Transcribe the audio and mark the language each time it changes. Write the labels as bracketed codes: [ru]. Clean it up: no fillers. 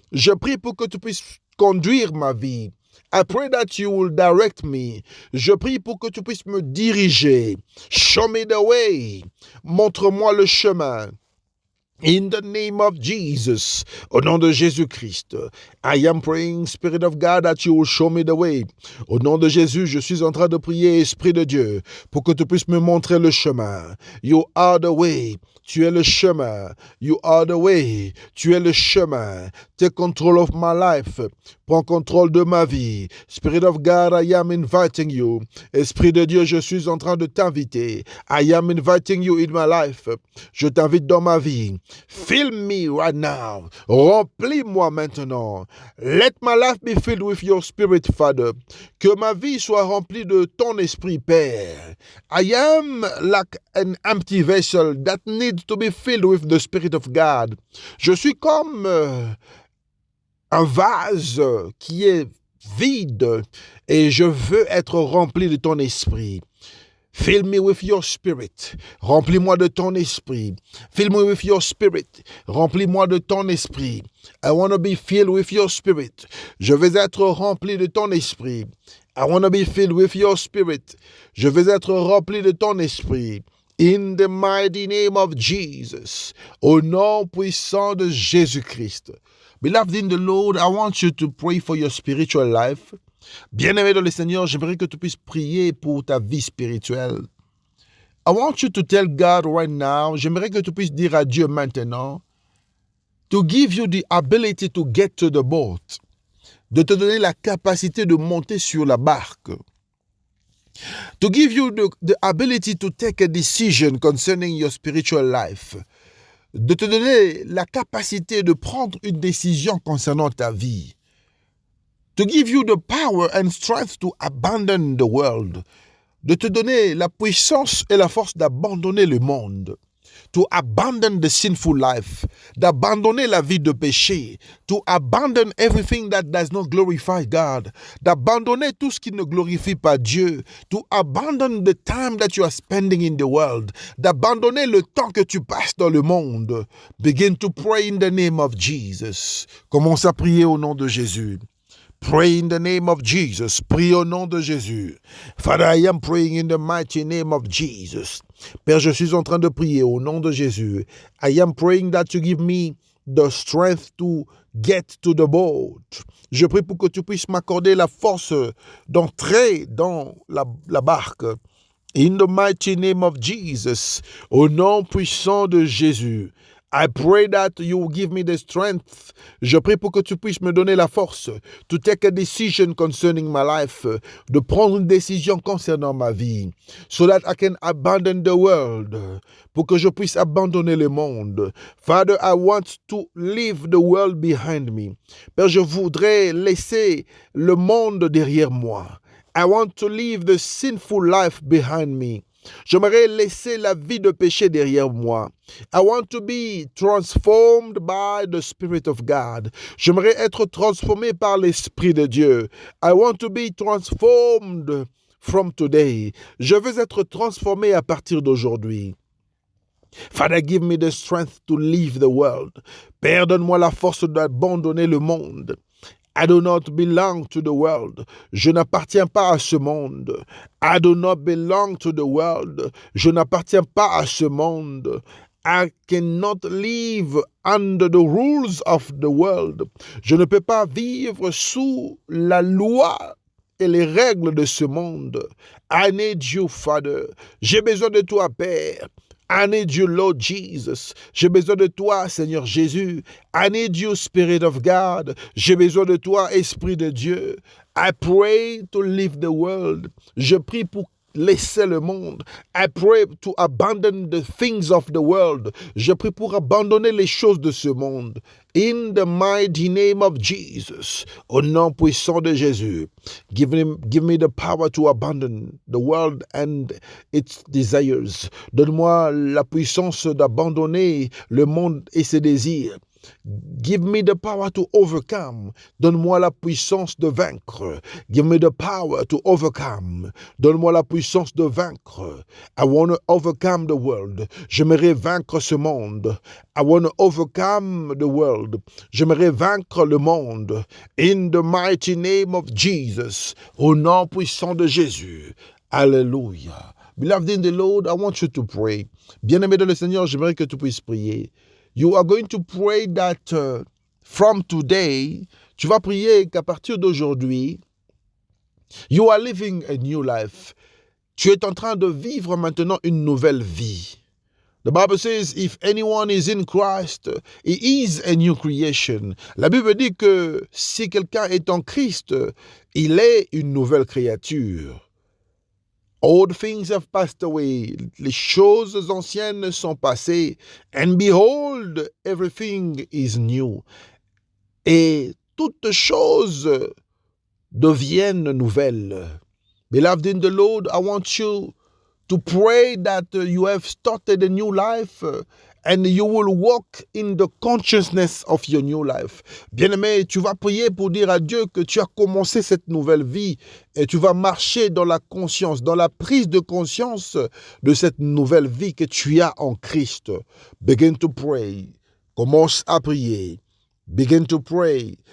[fr] Je prie pour que tu puisses conduire ma vie. [en] I pray that you will direct me. [fr] Je prie pour que tu puisses me diriger. [en] Show me the way. [fr] Montre-moi le chemin. [en] In the name of Jesus, [fr] au nom de Jésus-Christ, [en] I am praying, Spirit of God, that you will show me the way. [fr] Au nom de Jésus, je suis en train de prier, Esprit de Dieu, pour que tu puisses me montrer le chemin. [en] You are the way. [fr] Tu es le chemin. [en] You are the way. [fr] Tu es le chemin. [en] Take control of my life. [fr] Prends contrôle de ma vie. [en] Spirit of God, I am inviting you. [fr] Esprit de Dieu, je suis en train de t'inviter. [en] I am inviting you in my life. [fr] Je t'invite dans ma vie. [en] Fill me right now. [fr] Remplis-moi maintenant. [en] Let my life be filled with your spirit, Father. [fr] Que ma vie soit remplie de ton esprit, Père. [en] I am like an empty vessel that needs to be filled with the Spirit of God. [fr] Je suis comme un vase qui est vide et je veux être rempli de ton esprit. [en] Fill me with your spirit. [fr] Remplis-moi de ton esprit. [en] Fill me with your spirit. [fr] Remplis-moi de ton esprit. [en] I want to be filled with your spirit. [fr] Je veux être rempli de ton esprit. [en] I want to be filled with your spirit. [fr] Je veux être rempli de ton esprit. [en] In the mighty name of Jesus. [fr] Au nom puissant de Jésus-Christ. [en] Beloved in the Lord, I want you to pray for your spiritual life. [fr] Bien-aimé dans le Seigneur, j'aimerais que tu puisses prier pour ta vie spirituelle. [en] I want you to tell God right now, [fr] j'aimerais que tu puisses dire à Dieu maintenant, [en] to give you the ability to get to the boat, [fr] de te donner la capacité de monter sur la barque, [en] to give you the ability to take a decision concerning your spiritual life, [fr] de te donner la capacité de prendre une décision concernant ta vie, [en] to give you the power and strength to abandon the world, [fr] de te donner la puissance et la force d'abandonner le monde, [en] to abandon the sinful life, [fr] d'abandonner la vie de péché, [en] to abandon everything that does not glorify God, [fr] d'abandonner tout ce qui ne glorifie pas Dieu, [en] to abandon the time that you are spending in the world, [fr] d'abandonner le temps que tu passes dans le monde. [en] Begin to pray in the name of Jesus. [fr] Commence à prier au nom de Jésus. [en] Pray in the name of Jesus. [fr] Prie au nom de Jésus. [en] Father, I am praying in the mighty name of Jesus. [fr] Père, je suis en train de prier au nom de Jésus. [en] I am praying that you give me the strength to get to the boat. [fr] Je prie pour que tu puisses m'accorder la force d'entrer dans la barque. [en] In the mighty name of Jesus. [fr] Au nom puissant de Jésus. [en] I pray that you will give me the strength. [fr] Je prie pour que tu puisses me donner la force [en] to take a decision concerning my life, [fr] de prendre une décision concernant ma vie, [en] so that I can abandon the world, [fr] pour que je puisse abandonner le monde. [en] Father, I want to leave the world behind me. [fr] Père, je voudrais laisser le monde derrière moi. [en] I want to leave the sinful life behind me. [fr] J'aimerais laisser la vie de péché derrière moi. [en] I want to be transformed by the Spirit of God. [fr] J'aimerais être transformé par l'Esprit de Dieu. [en] I want to be transformed from today. [fr] Je veux être transformé à partir d'aujourd'hui. [en] Father, give me the strength to leave the world. [fr] Père, donne-moi la force d'abandonner le monde. [en] I do not belong to the world. [fr] Je n'appartiens pas à ce monde. [en] I do not belong to the world. [fr] Je n'appartiens pas à ce monde. [en] I cannot live under the rules of the world. [fr] Je ne peux pas vivre sous la loi et les règles de ce monde. [en] I need you, Father. [fr] J'ai besoin de toi, Père. [en] I need you, Lord Jesus. [fr] J'ai besoin de toi, Seigneur Jésus. [en] I need you, Spirit of God. [fr] J'ai besoin de toi, Esprit de Dieu. [en] I pray to leave the world. [fr] Je prie pour laisser le monde. [en] I pray to abandon the things of the world. [fr] Je prie pour abandonner les choses de ce monde. [en] In the mighty name of Jesus. [fr] Au nom puissant de Jésus. [en] Give me the power to abandon the world and its desires. [fr] Donne-moi la puissance d'abandonner le monde et ses désirs. [en] Give me the power to overcome. [fr] Donne-moi la puissance de vaincre. [en] Give me the power to overcome. [fr] Donne-moi la puissance de vaincre. [en] I want to overcome the world. [fr] J'aimerais vaincre ce monde. [en] I want to overcome the world. [fr] J'aimerais vaincre le monde. [en] In the mighty name of Jesus. [fr] Au nom puissant de Jésus. Alléluia. [en] Beloved in the Lord, I want you to pray. [fr] Bien-aimé dans le Seigneur, j'aimerais que tu puisses prier. [en] You are going to pray that from today, [fr] tu vas prier qu'à partir d'aujourd'hui, [en] you are living a new life. [fr] Tu es en train de vivre maintenant une nouvelle vie. [en] The Bible says, if anyone is in Christ, he is a new creation. [fr] La Bible dit que si quelqu'un est en Christ, il est une nouvelle créature. [en] Old things have passed away. [fr] Les choses anciennes sont passées. [en] And behold, everything is new. [fr] Et toutes choses deviennent nouvelles. [en] Beloved in the Lord, I want you to pray that you have started a new life and you will walk in the consciousness of your new life. [fr] Bien-aimé, tu vas prier pour dire à Dieu que tu as commencé cette nouvelle vie et tu vas marcher dans la conscience, dans la prise de conscience de cette nouvelle vie que tu as en Christ. [en] Begin to pray. [fr] Commence à prier. [en] Begin to pray.